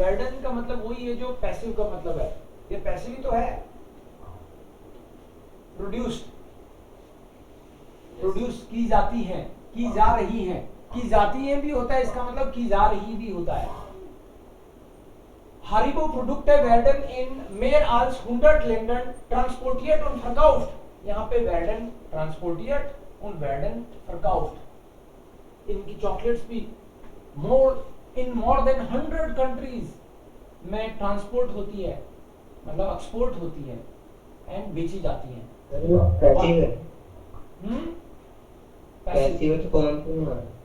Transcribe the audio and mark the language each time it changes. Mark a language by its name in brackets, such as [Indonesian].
[Hindi] Whedon का मतलब वही है जो पैसिव का मतलब है ये पैसिव ही तो है प्रोड्यूस की जाती है की जा रही है की जाती है भी होता है इसका मतलब की जा रही भी होता है [German] Haribo Produkte werden in mehr als 100 Ländern transportiert und verkauft. [Hindi] यहाँ पे [German] werden transportiert und werden verkauft. [Hindi] इनकी चॉकलेट्स भी [English] in more than 100 countries [Hindi] में ट्रांसपोर्ट होती है मतलब एक्सपोर्ट होती है एंड बेची जाती है पैसिव तो कौन सा